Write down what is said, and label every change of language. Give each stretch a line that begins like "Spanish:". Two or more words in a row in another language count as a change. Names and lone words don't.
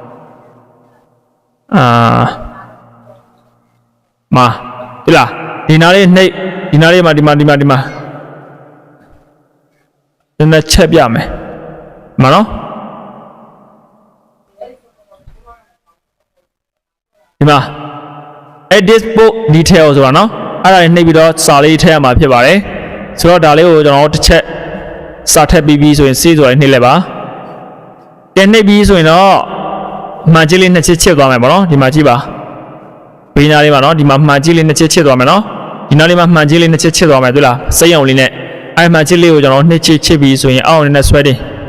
Burmese: မှာဒီလားဒီနားလေးနှိပ်ဒီနားလေးမှာဒီမှာနည်းနည်းချက်ပြမယ်မှာနော်ဒီမှာ
English: edit book detail
Burmese: ဆိုတာနော်အဲ့ဒါ လေးနှိပ်ပြီးတော့စာလေးထည့်ရမှာဖြစ်ပါတယ်ဆိုတော့ဒါလေးကိုကျွန်တော်တစ်ချက်စာထည့်ပြီးဆိုရင် save ဆိုတာနှိပ်လိုက်ပါကဲနှိပ်ပြီးဆိုရင်တော့မှန်ကြီးလေးနှစ်ချက်ချစ်သွားမယ်ပေါ့နော်ဒီမှာကြည့်ပါဘေးနားလေးမှာနော်ဒီမှာမှန်ကြီးလေးနှစ်ချက်ချစ်သွားမယ်နော်ဒီနားလေးမှာမှန်ကြီးလေးနှစ်ချက်ချစ်သွားမယ်တွေ့လားစိတ်အောင်လေးနဲ့အဲ့မှန်ကြီးလေးကိုကျွန်တော်နှစ်ချက်ချစ်ပြီးဆိုရင်အောက်နဲ့ဆွဲတင်